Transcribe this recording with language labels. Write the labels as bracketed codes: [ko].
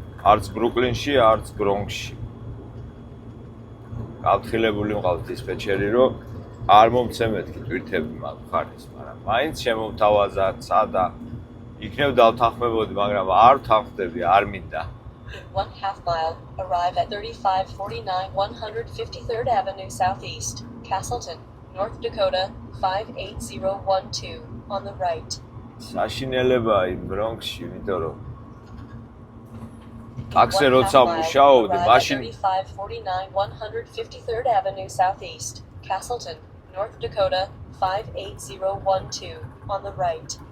[ka] არც ბრუკლინში, არც ბრონქსში. გავთხილებული მყავს დისპეჩერი, რომ არ მომცემეთქი ტვირთები მაგ ხარეს, მაგრამ მაინც შემომთავაზა და იქნებ დავთანხმებოდი, მაგრამ არ ვთანხმდები, არ მინდა. [en] 1/2 mile, arrive at 3549 153rd Avenue Southeast, Castleton, North Dakota 58012 on the right. [ka] საშინელება იმ ბრონქსში, იმიტომ რომ ტაქსი როცა მუშაობდი, მაშინ [en] 3549 153rd Avenue Southeast, Castleton, North Dakota 58012 on the right.